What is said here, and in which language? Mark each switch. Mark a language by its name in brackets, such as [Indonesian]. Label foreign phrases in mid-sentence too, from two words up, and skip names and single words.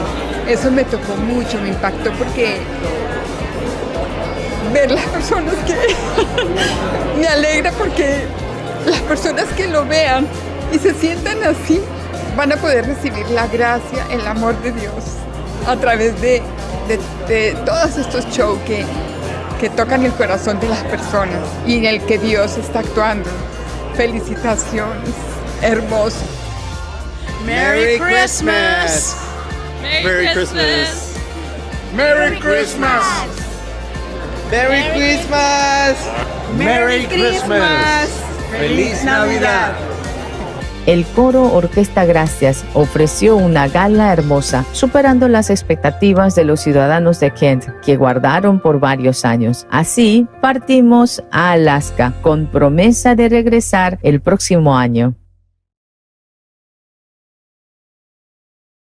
[Spanish] Eso me tocó mucho, me impactó porque ver las personas que me alegra porque las personas que lo vean y se sientan así van a poder recibir la gracia, el amor de Dios a través de todos estos shows que tocan el corazón de las personas y en el que Dios está actuando. Felicitaciones, hermoso. [English] Merry Christmas! Merry Christmas! Merry Christmas! Merry Christmas! Merry Christmas! [Spanish] ¡Feliz Navidad! El coro Orquesta Gracias ofreció una gala hermosa, superando las expectativas de los ciudadanos de Kent, que guardaron por varios años. Así, partimos a Alaska, con promesa de regresar el próximo año.